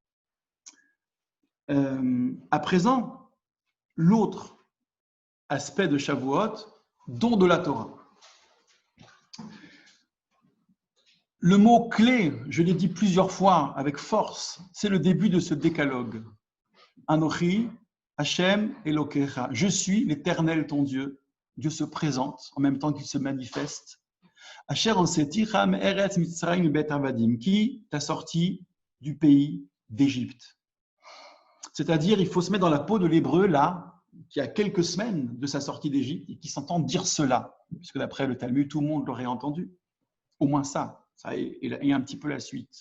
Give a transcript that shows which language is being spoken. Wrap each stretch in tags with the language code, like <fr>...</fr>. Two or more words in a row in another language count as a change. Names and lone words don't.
<fr>À présent, l'autre aspect de Shavuot, don de la Torah. Le mot clé, je l'ai dit plusieurs fois avec force, c'est le début de ce décalogue.</fr> <he>אנכי, השם, אלוקיך.</he> <fr>Je suis l'Éternel, ton Dieu. Dieu se présente en même temps qu'il se manifeste.</fr> <he>אשר הוצאתיך מארץ מצרים בית עבדים,</he> <fr>qui t'a sorti du pays d'Égypte. C'est-à-dire, il faut se mettre dans la peau de l'Hébreu, là, qui a quelques semaines de sa sortie d'Égypte et qui s'entend dire cela, puisque d'après le Talmud, tout le monde l'aurait entendu. Au moins ça et un petit peu la suite.</fr>